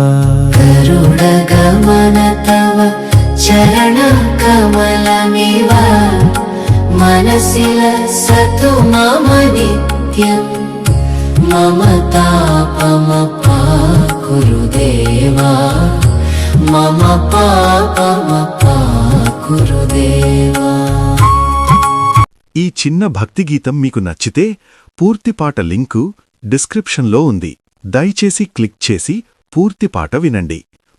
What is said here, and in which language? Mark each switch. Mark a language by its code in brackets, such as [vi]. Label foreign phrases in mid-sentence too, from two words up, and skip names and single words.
[sa] गरुडगमन तव चरणकमलमिव मनसिल सतु मम नित्यं मम तापमपा कुरुदेवा मम पापमपा कुरुदेवा। [te] ఈ చిన్న భక్తి గీతం మీకు నచ్చితే పూర్తి పాట లింకు డిస్క్రిప్షన్లో ఉంది. దయచేసి క్లిక్ చేసి పూర్తి పాట వినండి.